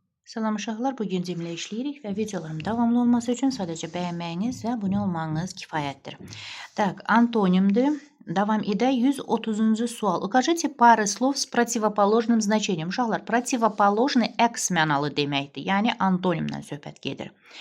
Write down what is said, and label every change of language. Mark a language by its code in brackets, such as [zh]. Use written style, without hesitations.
[az] Salam uşaqlar, bugün cümlə işləyirik və videolarım davamlı olması üçün sadəcə bəyənməyiniz və abunə olmanız kifayətdir. [ru] Так, антонимdir. [az] Davam edək. 130-cu sual. [ru] Укажите пары слов с противоположным значением. [az] Uşaqlar, противоположный əks mənalı deməkdir. Yəni antonimdən söhbət gedir.